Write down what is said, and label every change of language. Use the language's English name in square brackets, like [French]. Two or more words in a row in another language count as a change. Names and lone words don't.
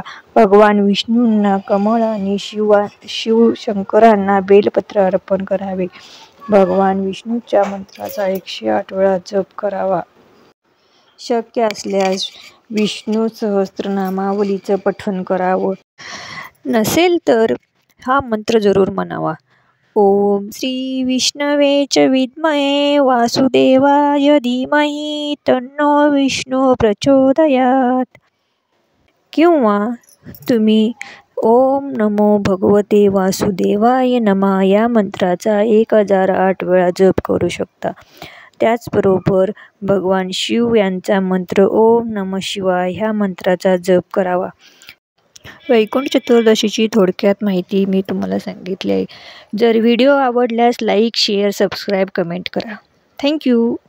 [Marathi] भगवान विष्णूंना कमळ आणि शिव शंकरांना बेलपत्र अर्पण करावे. भगवान विष्णूच्या मंत्राचा 108 वेळा जप करावा. शक्य असल्यास विष्णू सहस्त्रनामावलीचं पठण करावं. नसेल तर हा मंत्र जरूर म्हणावा. [Sanskrit] ओम श्री विष्णवे च विद्महे वासुदेवाय धीमहि तन्नो विष्णू प्रचोदयात. [Marathi] किंवा तुम्ही [Sanskrit] ओम नमो भगवते वासुदेवाय नमः [Marathi] या मंत्राचा 1008 वेळा जप करू शकता. त्याचबरोबर भगवान शिव यांचा मंत्र [Sanskrit] ओम नमः शिवाय [Marathi] ह्या मंत्राचा जप करावा. वैकुंठ चतुर्दशीची थोडक्यात माहिती मी तुम्हाला सांगितली आहे. जर व्हिडिओ आवडल्यास [English] like, share, subscribe, comment [Marathi] करा. [English] thank you.